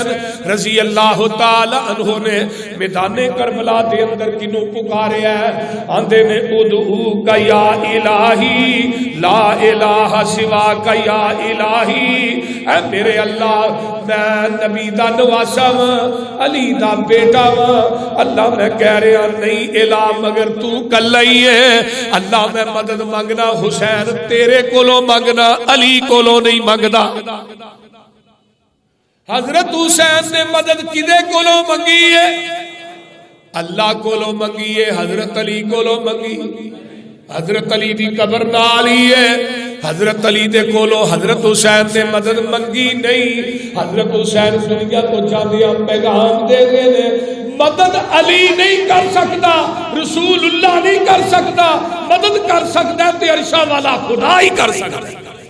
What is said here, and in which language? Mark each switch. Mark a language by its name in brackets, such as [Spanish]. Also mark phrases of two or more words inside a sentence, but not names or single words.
[Punjabi] رضی اللہ تعالی عنہ نے میدان کربلا دے اندر کنوں پکاریا ہے، آندے نے [Arabic] ادعو کا یا الہی لا الہ سوا کا یا الہی، [Punjabi] اے میرے اللہ میں نبی دا نواسا ہاں، علی دا بیٹا ہاں، اللہ میں کہہ رہا نہیں الہ مگر تو کلا ہی ہے، اللہ میں مدد منگنا حسین تیرے کولو منگنا، علی کولو نہیں منگدا۔ حضرت حسین نے مدد کدے کولو منگی ہے؟ اللہ کولو منگی ہے، حضرت علی کولو منگی، حضرت علی دی قبر نال ہی ہے، حضرت علی دے کولو حضرت حسین نے مدد منگی نہیں، حضرت حسین دنیا کو جاندیا پیغام دے گئے نے، مدد علی نہیں کر سکتا، رسول اللہ نہیں کر سکتا، مدد کر سکتا ہے تے عرشہ والا خدا ہی کر سکتا ہے۔